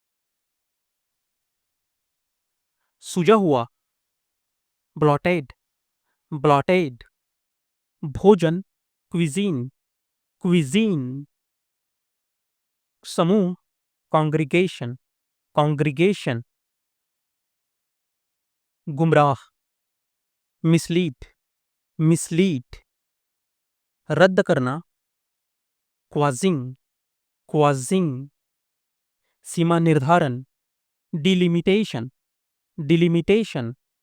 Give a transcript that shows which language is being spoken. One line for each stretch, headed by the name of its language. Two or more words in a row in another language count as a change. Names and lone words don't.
Hindi: सूजा हुआ,
English: bloated, bloated, भोजन, cuisine, cuisine,
Hindi: समूह,
English: congregation, congregation, गुमराह, mislead, mislead,
Hindi: रद्द करना,
English: quashing, quashing,
Hindi: सीमा निर्धारण,
English: delimitation, delimitation,